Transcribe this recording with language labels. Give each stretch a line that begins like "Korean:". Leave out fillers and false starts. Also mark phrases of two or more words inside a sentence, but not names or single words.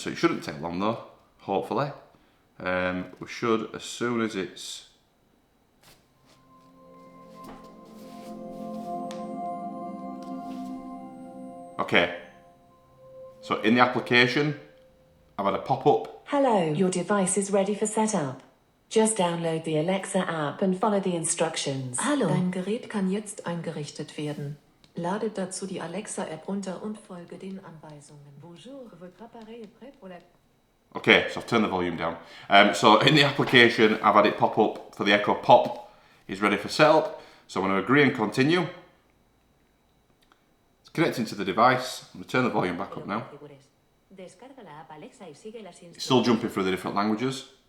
English: So it shouldn't take long though, hopefully. We should, as soon as it's okay. So in the application, I've had a pop-up. Hello, your device is ready for setup. Just download the Alexa app and follow the instructions.
German: Hallo, dein Gerät kann jetzt eingerichtet werden. Lade dazu die Alexa-App runter und folge den Anweisungen.
French: Bonjour, votre appareil est prêt pour la...
English: Okay, so I've turned the volume down. So in the application, I've had it pop up for the Echo Pop is ready for setup. So I'm going to agree and continue. It's connecting to the device. I'm going to turn the volume back up now. It's still jumping through the different languages.